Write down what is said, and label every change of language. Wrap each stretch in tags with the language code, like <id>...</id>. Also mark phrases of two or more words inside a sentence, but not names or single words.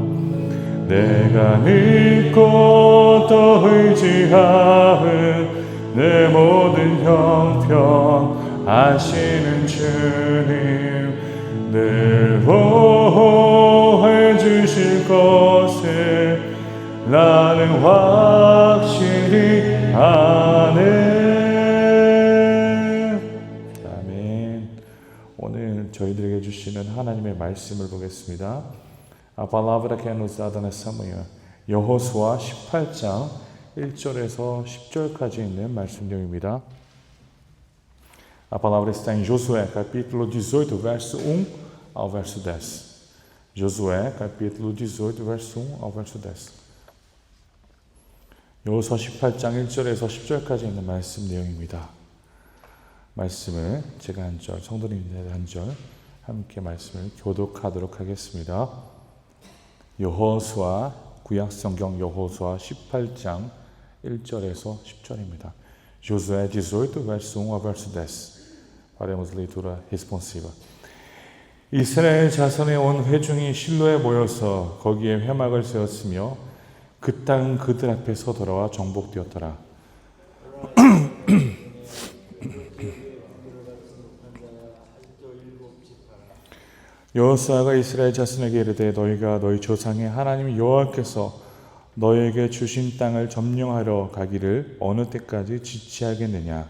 <ko>내가 믿고 또 의지함은 내 모든 형편 아시는 주님 늘 보호해 주실 것을 나는 확실히 아네. 아멘. 오늘 저희들에게 주시는 하나님의 말씀을 보겠습니다.</ko> <pt>A palavra que nos dada nessa manhã.</pt> <ko>여호수아 18장 1절에서 10절까지 있는 말씀입니다.</ko> <pt>A palavra está em Josué, capítulo 18, verso 1 ao verso 10. Josué, capítulo 18, verso 1 ao verso 10.</pt> <ko>여호수아 18장 1절에서 10절까지 있는 말씀 내용입니다. 말씀을 제가 한 절, 성도님들 한 절 함께 말씀을 교독하도록 하겠습니다. 여호수아, 구약성경 여호수아 18장 1절에서 10절입니다.</ko> <pt>Josué 18, verso 1 ao verso 10. Faremos leitura responsiva.</pt> <ko>이스라엘 자손의 온 회중이 실로에 모여서 거기에 회막을 세웠으며 그 땅은 그들 앞에서 돌아와 정복되었더라. 여호수아가 이스라엘 자손에게 이르되 너희가 너희 조상의 하나님 여호와께서 너희에게 주신 땅을 점령하러 가기를 어느 때까지 지체하겠느냐.</ko>